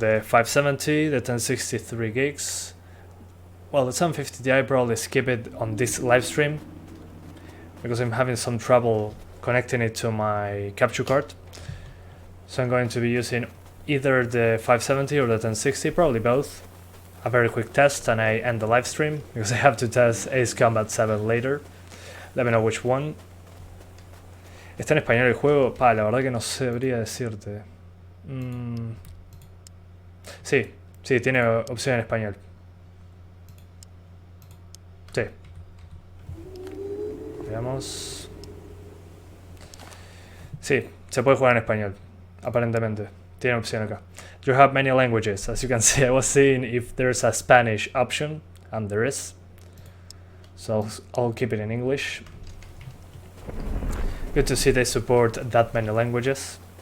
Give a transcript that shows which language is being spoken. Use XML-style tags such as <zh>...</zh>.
<en>The 570, the 1063 gigs? Well, the 750 Ti, probably skip it on this live stream because I'm having some trouble connecting it to my capture card. So I'm going to be using either the 570 or the 1060, probably both. A very quick test and I end the live stream because I have to test Ace Combat 7 later. Let me know which one.</en> <es>¿Está en español el juego? La verdad que no sabría decirte. Sí, tiene opción en español. Sí. Veamos. Sí, se puede jugar en español, aparentemente. Tiene opción acá.</es> <en>You have many languages. As you can see, I was seeing if there's a Spanish option, and there is. So I'll keep it in English. Good to see they support that many languages.</en>